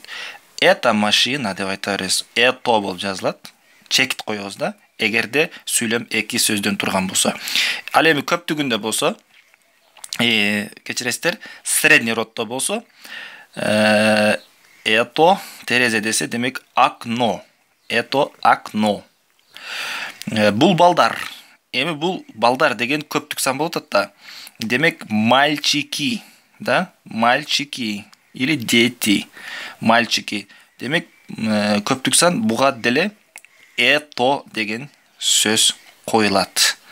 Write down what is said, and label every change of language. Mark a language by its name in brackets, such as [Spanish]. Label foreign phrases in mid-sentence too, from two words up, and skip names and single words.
[Russian] Это машина [Kyrgyz] деп айтабыз. Это болуп жазылат. Чекит коебуз да. Эгерде сүйлөм эки сөздөн турган болсо. Ал эми көптүгүндө болсо, кечиресиздер, [Russian] средний роддо [Kyrgyz] болсо, это терезе десе, демек окно. [Russian] Это окно. [Kyrgyz] Бул балдар. Эми бул балдар деген көптүк сан болот да. [Russian] Демек мальчики, да? Мальчики или дети. Мальчики. [Kyrgyz] Демек көптүк сан, буга деле это деген сөз коюлат.